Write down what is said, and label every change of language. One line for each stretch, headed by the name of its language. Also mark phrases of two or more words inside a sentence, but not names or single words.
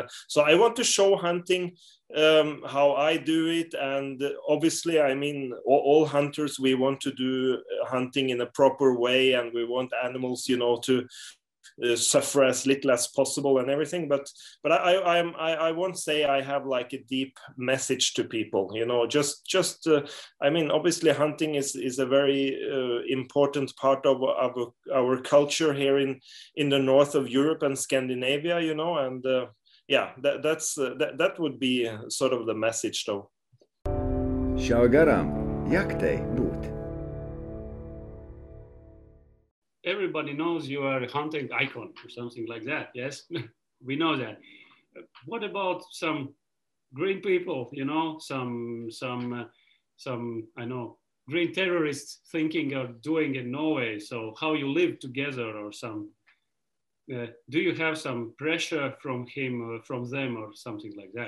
English: So I want to show hunting, how I do it, and obviously, I mean, all hunters, we want to do hunting in a proper way, and we want animals, you know, to suffer as little as possible and everything, but I won't say I have like a deep message to people, you know. Just I mean, obviously hunting is a very important part of our culture here in the north of Europe and Scandinavia, you know, and yeah, that would be sort of the message though.
Latvian: Šauj garām, jaktei būt.
English: Everybody knows you are a hunting icon or something like that, yes? We know that. What about some green people, you know, some I know, green terrorists thinking of doing in Norway, so how you live together, or some, do you have some pressure from him or from them or something like that?